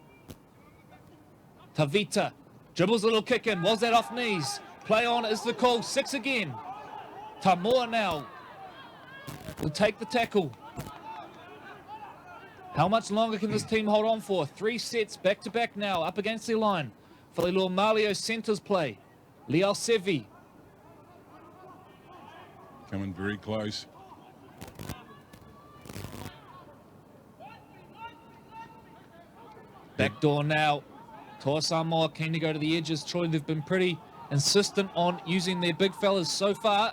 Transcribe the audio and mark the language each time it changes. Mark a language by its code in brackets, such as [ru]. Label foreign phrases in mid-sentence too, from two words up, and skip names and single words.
[en] Tavita dribbles a little kick in. Was that off knees? Play on is the call. 6 again. Tamor now will take the tackle. How much longer can this team hold on for? 3 sets back to back now, up against the line. Whailua Malio centres play. Liao Sevi. Coming very close. Back door now. Toa Samoa keen to go to the edges. Troy, they've been pretty insistent on using their big fellas so far.